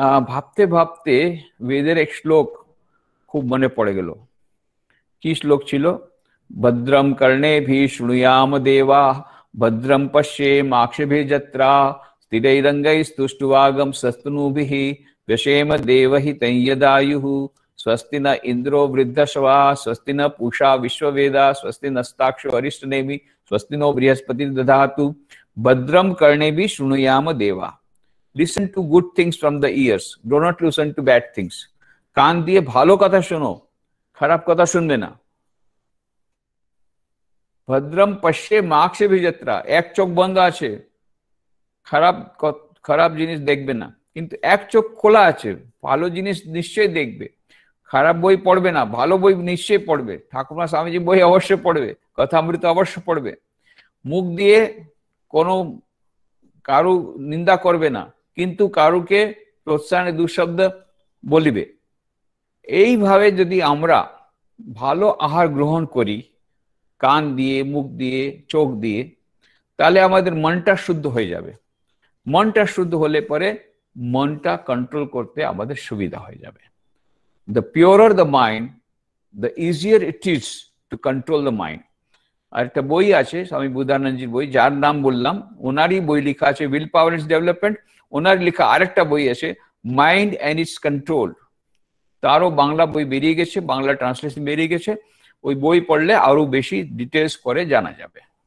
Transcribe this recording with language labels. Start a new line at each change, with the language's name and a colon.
Bangla: ভাবতে ভাবতে বেদের এক শ্লোক খুব মনে পড়ে গেল। কি শ্লোক ছিল?
Sanskrit: ভদ্রম কর্ণেভি শৃণুয়াম দেবা ভদ্রম পশ্যেম আক্ষেভির্যত্রা স্থিরৈরঙ্গৈস্তুষ্টুবাগম সস্তনূভিः व्यशेम देवहितं यदायुः स्वस्ति न इंद्रो वृद्धश्वा स्वस्ति न पूषा विश्ववेदा स्वस्ति नस्ताक्षो अरिष्टनेमि स्वस्ति नो बृहस्पति दधातु भद्रम कर्णेभिः शृणुयाम देवा।
English: Listen to good things from the ears, do not listen to bad things.
Bangla: কান দিয়ে ভালো কথা শোনো, খারাপ কথা শুনবে না।
Sanskrit: ভদ্রম পশ্যে মাক্ষেভির্যত্রা,
Bangla: এক চোখ বন্ধ আছে, খারাপ জিনিস দেখবে না, কিন্তু এক চোখ খোলা আছে, ভালো জিনিস নিশ্চয়ই দেখবে। খারাপ বই পড়বে না, ভালো বই নিশ্চয়ই পড়বে, ঠাকুমা স্বামীজি বই অবশ্যই পড়বে, কথামৃত অবশ্য পড়বে। মুখ দিয়ে কোনো কারু নিন্দা করবে না, কিন্তু কারুকে প্রোৎসাহনে দুঃশব্দ বলিবে। এইভাবে যদি আমরা ভালো আহার গ্রহণ করি কান দিয়ে, মুখ দিয়ে, চোখ দিয়ে, তাহলে আমাদের মনটা শুদ্ধ হয়ে যাবে। মনটা শুদ্ধ হলে পরে মনটা কন্ট্রোল করতে আমাদের সুবিধা হয়ে যাবে।
English: The purer the mind, the easier it is to control the mind.
Bangla: আর একটা বই আছে স্বামী বুদ্ধানন্দজির বই, যার নাম বললাম, ওনারই বই লেখা আছে উইল পাওয়ার ইটস ডেভেলপমেন্ট। ওনার লেখা আরেকটা বই আছে মাইন্ড অ্যান্ড ইটস কন্ট্রোল, তারও বাংলা বই বেরিয়ে গেছে, বাংলা ট্রান্সলেশন বেরিয়ে গেছে। ওই বই পড়লে আরো বেশি ডিটেলস করে জানা যাবে।